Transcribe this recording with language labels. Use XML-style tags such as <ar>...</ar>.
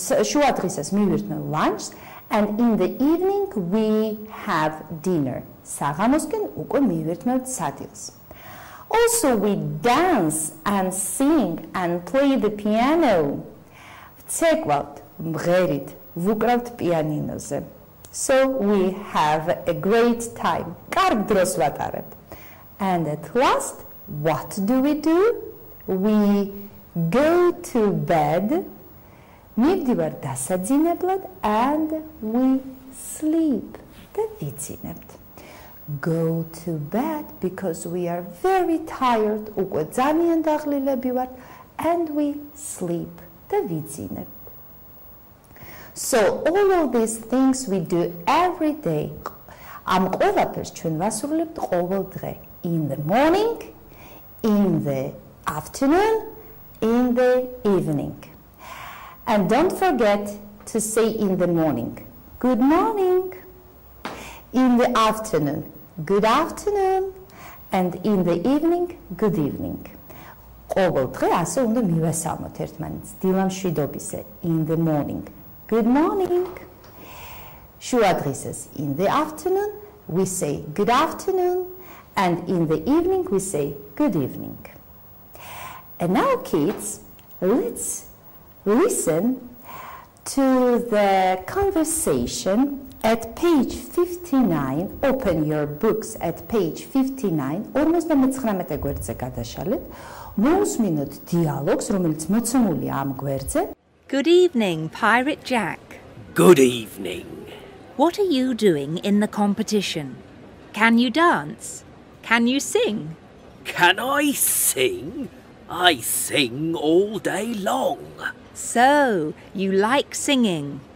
<ka>შუა დღისას მივირთმევ lunch.</ka> <en>And in the evening we have dinner.</en> <ka>საღამოსკენ უკვე მივირთმევთ სადილს.</ka> <en>Also we dance and sing and play the piano.</en> <ka>ვცეკვავთ, მღერით, ვუკრავთ პიანინოზე.</ka> <en>So we have a great time.</en> <ka>კარგ დროს ვატარებთ.</ka> <en>And at last, what do? We go to bed,</en> <ka>მივდივარ დასაძინებლად,</ka> <en>and we sleep.</en> <ka>და ვიცინებთ.</ka> <en>Go to bed because we are very tired,</en> <ka>უკვე ძალიან დაღლილები ვართ,</ka> <en>and we sleep.</en> <ka>და ვიცინებთ.</ka> <en>So all of these things we do every day.</en> <ka>ამ ყველაფერს ჩვენ ვასრულებთ ყოველ დღე.</ka> <en>In the morning, in the afternoon, in the evening. And don't forget to say in the morning, good morning. In the afternoon, good afternoon. And in the evening, good evening.</en> <ka>ყოველ დღე ასე უნდა მივესალმოთ ერთმანეთს. დილამშვიდობისე,</ka> <en>in the morning, good morning.</en> <ka>შუა დღისას,</ka> <en>in the afternoon, we say good afternoon. And in the evening, we say good evening. And now, kids, let's listen to the conversation at page 59. Open your books at page 59.</en> <ka>59 გვერდზე გადაშალეთ. მოусმინოთ დიალოგს, რომელიც მოცემულია ამ გვერდზე.</ka> <en>Good evening, Pirate Jack. Good evening. What are you doing in the competition? Can you dance? Can you sing? Can I sing? I sing all day long. So, you like singing?</en>